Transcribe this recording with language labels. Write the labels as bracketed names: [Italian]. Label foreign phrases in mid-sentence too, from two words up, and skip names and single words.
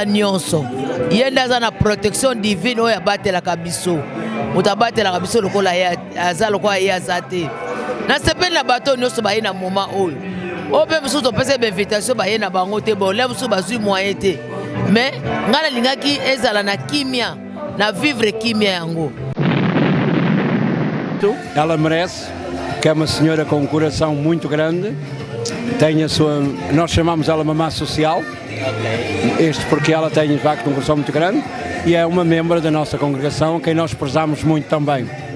[Lingala] nyonso ye nde aza na [French] protection divine [Lingala] oyo abatelaka biso moto abatelaka biso lokola aza lokola ye aza te nasepeli na bato nyonso baye na moma oyo mpe mosusu topesa bainvitation baye na bango te bole mosusu bazwi moyen te mais nga nalingaki ezala na kimia na vivre kimia yango. [Portuguese] Ela merece, que é uma senhora com um coração muito grande. Nós chamamos ela mamã social, porque ela tem de facto um coração muito grande e é uma membro da nossa congregação, a quem nós prezamos muito também.